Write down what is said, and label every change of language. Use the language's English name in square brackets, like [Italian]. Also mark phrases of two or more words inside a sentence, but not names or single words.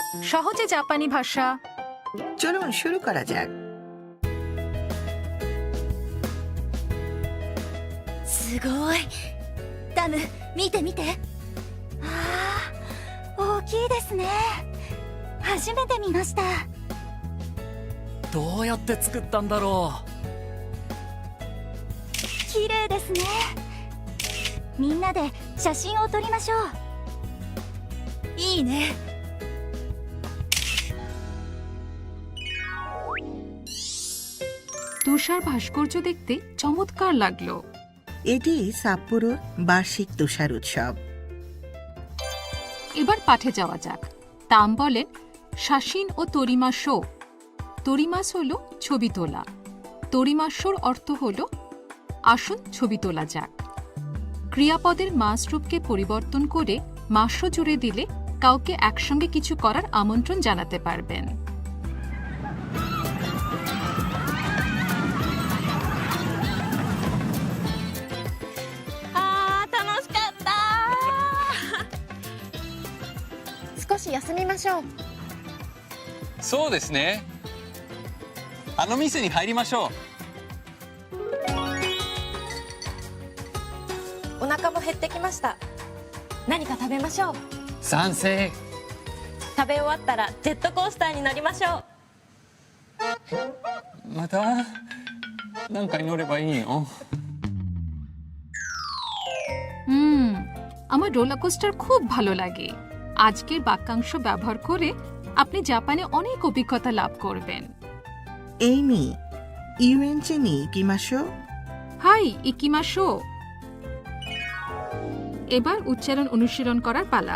[Bangla] সহজে জাপানি ভাষা। চলুন শুরু করা যাক। [Japanese] すごい。ダム、見て見て。ああ、大きいですね。初めて見ました。どうやって作ったんだろ綺麗ですね。みんなで写真を撮りましょう。いいね。 [Bangla] তুষার ভাস্কর্য দেখতে চমৎকার লাগলো। এটি সাপ্পোরোর বার্ষিক তুষার উৎসব। এবার পাঠে যাওয়া যাক। তাম বলেন [Japanese] 写真を撮りましょう. [Bangla] তরিমাস হলো ছবি তোলা, তরিমাশোর অর্থ হলো আসুন ছবি তোলা যাক। ক্রিয়াপদের মাস রূপকে পরিবর্তন করে মাসো জুড়ে দিলে কাউকে একসঙ্গে কিছু করার আমন্ত্রণ জানাতে পারবেন। う。 [Japanese] そうですね。あの店に入りましょう。お腹も減ってきました。何か食べましょう。賛成。食べ終わったらジェットコースターに乗りましょう。またなんかに乗ればいいの？ [Bangla] আমার রোলার কোস্টার খুব ভালো লাগে। আজকের বাক্যাংশ ব্যবহার করে আপনি জাপানে অনেক অভিজ্ঞতা লাভ করবেন। [Japanese] エイミ、遊園地に行きましょう. はい、行きましょう. [Bangla] এবার উচ্চারণ অনুশীলন করার পালা।